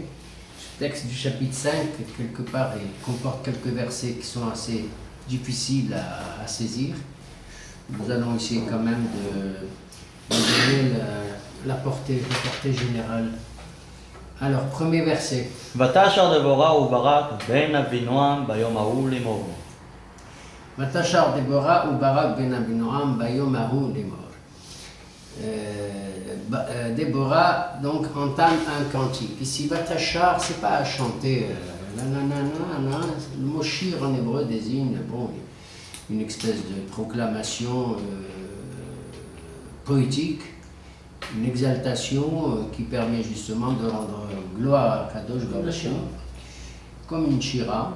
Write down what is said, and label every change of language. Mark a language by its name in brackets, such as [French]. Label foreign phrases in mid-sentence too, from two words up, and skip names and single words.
[French] Ce texte du chapitre 5, quelque part, il comporte quelques versets qui sont assez difficiles à saisir. Nous allons essayer quand même de donner la portée générale. Alors, premier verset. [Hebrew] ותשר דבורה וברק בן אבינועם ביום ההוא לאמור. ותשר דבורה וברק בן אבינועם ביום ההוא לאמור. [French] Déborah donc entame un cantique. Ici, Vatachar, c'est pas à chanter. Le mot shir en hébreu désigne une espèce de proclamation poétique, une exaltation qui permet justement de rendre gloire à [Hebrew] קדוש ברוך הוא, [French] comme une shira.